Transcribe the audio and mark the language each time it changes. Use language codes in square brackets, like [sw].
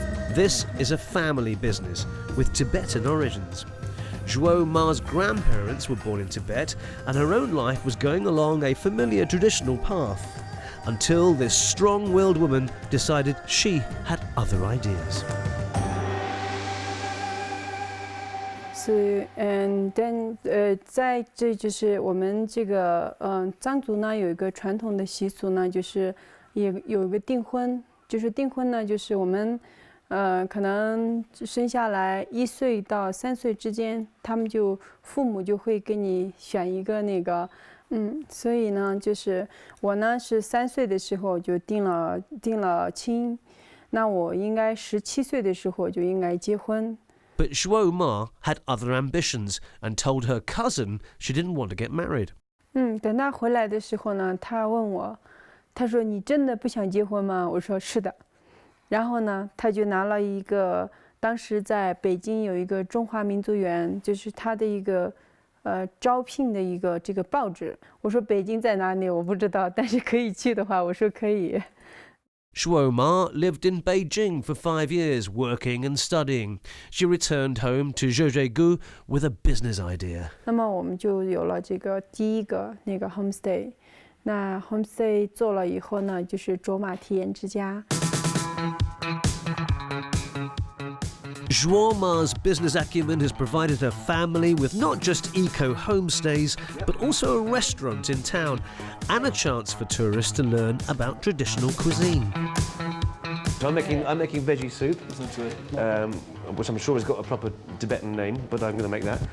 [en] This is a family business with Tibetan origins. Zhuo Ma's grandparents were born in Tibet, and her own life was going along a familiar traditional path, until this strong-willed woman decided she had other ideas. So, and then [zh] 在这就是我们这个藏族呢有一个传统的习俗呢，就是也有一个订婚，就是订婚呢就是我们可能生下来1岁到3岁之间，他们就父母就会给你选一个那个。所以呢，就是我呢是3岁的时候就定了亲，那我应该17岁的时候就应该结婚。 [en] But Zhuo Ma had other ambitions and told her cousin she didn't want to get married. [zh] 等他回来的时候呢，他问我，他说你真的不想结婚吗？我说是的。然后呢，他就拿了一个，当时在北京有一个中华民族园，就是他的一个。招聘的一个这个报纸，我说北京在哪里我不知道，但是可以去的话，我说可以。 [en] Zhuo Ma lived in Beijing for 5 years, working and studying. She returned home to Zhouzhougu with a business idea. [zh] 那么我们就有了这个第一个那个 homestay。那 homestay 做了以后呢，就是卓玛体验之家。 [en] Zhuo Ma's business acumen has provided her family with not just eco-homestays, but also a restaurant in town and a chance for tourists to learn about traditional cuisine. So I'm making veggie soup, which I'm sure has got a proper Tibetan name, but I'm going to make that.